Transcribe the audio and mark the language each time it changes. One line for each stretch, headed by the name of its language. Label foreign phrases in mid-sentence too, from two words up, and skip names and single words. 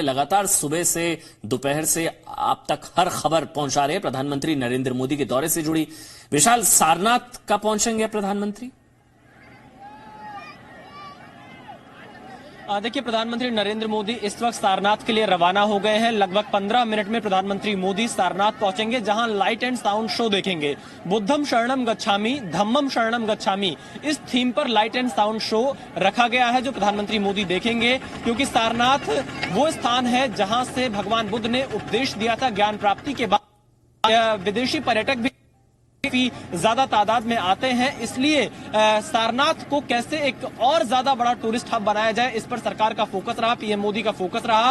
Hindi: लगातार सुबह से दोपहर से आप तक हर खबर पहुंचा रहे हैं प्रधानमंत्री नरेंद्र मोदी के दौरे से जुड़ी। विशाल, सारनाथ कब पहुंचेंगे प्रधानमंत्री? देखिए, प्रधानमंत्री नरेंद्र मोदी इस वक्त सारनाथ के लिए रवाना हो गए हैं। लगभग 15 मिनट में प्रधानमंत्री मोदी सारनाथ पहुंचेंगे, जहां
English: light and sound show
Hindi: देखेंगे।
Pali: बुद्धम शरणम गच्छामि, धम्मम शरणम गच्छामि,
Hindi: इस थीम पर
English: light and sound show
Hindi: रखा गया है जो प्रधानमंत्री मोदी देखेंगे, क्योंकि सारनाथ वो स्थान है जहां से भगवान बुद्ध ने उपदेश दिया था। ज्ञान प्राप्ति के बाद विदेशी पर्यटक भी ज्यादा तादाद में आते हैं, इसलिए सारनाथ को कैसे एक और ज्यादा बड़ा
English: tourist hub
Hindi: बनाया जाए, इस पर सरकार का फोकस रहा, पीएम मोदी का फोकस रहा।